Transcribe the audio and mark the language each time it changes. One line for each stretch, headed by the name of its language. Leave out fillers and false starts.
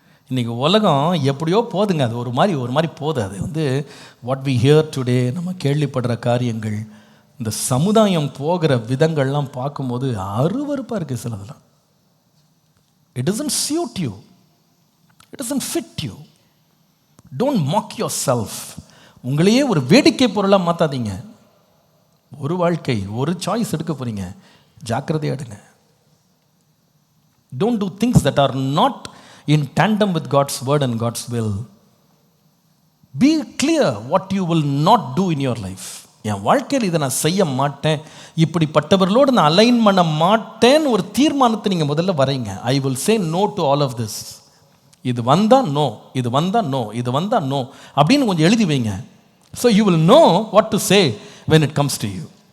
Tamil: இன்றைக்கி உலகம் எப்படியோ போதுங்க, அது ஒரு மாதிரி போகுது. அது வந்து
English: what we hear today,
Tamil: நம்ம கேள்விப்படுற காரியங்கள், இந்த சமுதாயம் போகிற விதங்கள்லாம் பார்க்கும்போது அருவருப்பாக இருக்குது சிலதெல்லாம்.
English: It doesn't suit you, it doesn't fit you. Don't mock yourself.
Tamil: உங்களையே ஒரு வேடிக்கை பொருளாக மாற்றாதீங்க. ஒரு வாழ்க்கை, ஒரு சாய்ஸ் எடுக்க போகிறீங்க, ஜாக்கிரதையாக எடுங்க.
English: Don't do things that are not in tandem with God's word and God's will. Be clear what you will not do in your life.
Tamil: என் வாழ்க்கையில் இதை நான் செய்ய மாட்டேன், இப்படிப்பட்டவர்களோடு நான் அலைன் பண்ண மாட்டேன்னு ஒரு தீர்மானத்தை நீங்கள் முதல்ல வரைங்க.
English: I will say no to all of this.
Tamil: இது வந்தால் நோ, இது வந்தால் நோ, இது வந்தால் நோ அப்படின்னு கொஞ்சம் எழுதி வைங்க.
English: So you will know what to say when it comes to you.